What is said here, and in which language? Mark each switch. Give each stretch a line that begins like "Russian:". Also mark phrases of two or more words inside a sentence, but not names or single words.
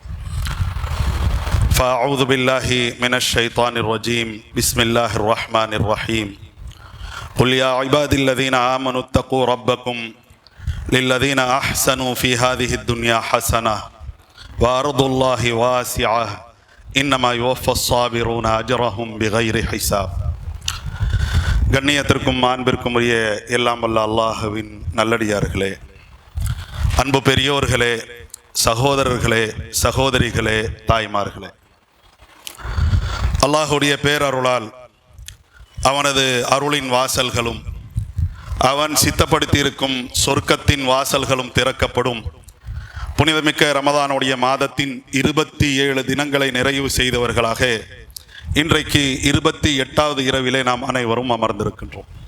Arabic: فأعوذ بالله من الشيطان الرجيم بسم الله الرحمن الرحيم قل يا عبادي الذين آمنوا اتقوا ربكم للذين أحسنوا في هذه الدنيا حسنة وأرض الله واسعة إنما يوفى الصابرون أجرهم بغير حساب.
Tamil: கண்ணியத்திற்கும் அன்பிற்கும் உரிய எல்லாம் வல்ல அல்லாஹ்வின் நல்லடியார்களே, அன்பு பெரியோர்களே, சகோதரர்களே, சகோதரிகளே, தாய்மார்களே, அல்லாஹுடைய பேரருளால் அவனது அருளின் வாசல்களும் அவன் சித்தப்படுத்தியிருக்கும் சொர்க்கத்தின் வாசல்களும் திறக்கப்படும் புனிதமிக்க ரமதானுடைய மாதத்தின் 27 தினங்களை நிறைவு செய்தவர்களாக இன்றைக்கு 28வது இரவிலே நாம் அனைவரும் அமர்ந்திருக்கின்றோம்.